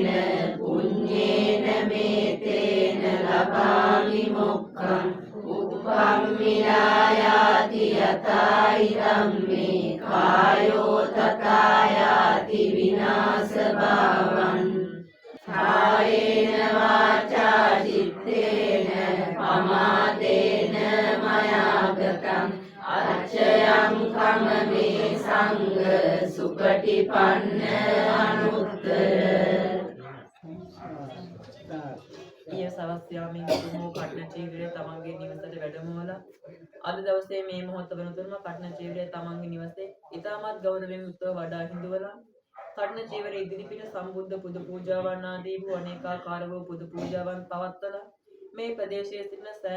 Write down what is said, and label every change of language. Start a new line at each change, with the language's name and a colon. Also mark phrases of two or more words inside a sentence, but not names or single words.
Pali: पुण्येन मेतेन लभामि मोक्षम् उपम्मिलायाति यथा इदं मे कायो तथा याति विनाशभावम् कायेन वाचा चित्तेन पमादेन मया गतम् अक्षयं खम मे संग सुपटिपन्न अनुत्तर
Sinhala: ඊය සවස් යාමෙන් තුමෝ කටන චීවරය තමන්ගේ නිවසට වැඩමවලා අද දවසේ මේ මොහොත වෙනතුරුම කටන චීවරය තමන්ගේ නිවසේ ඉතාමත් ගෞරවයෙන් යුක්තව වඩා හිඳුවලා කටන චීවරය ඉදිරිපිට සම්බුද්ධ පුද පූජාවන් ආදී වූ අනේකාකාර වූ පුද පූජාවන් පවත්වලා මේ ප්‍රදේශයේ සිටින සෑම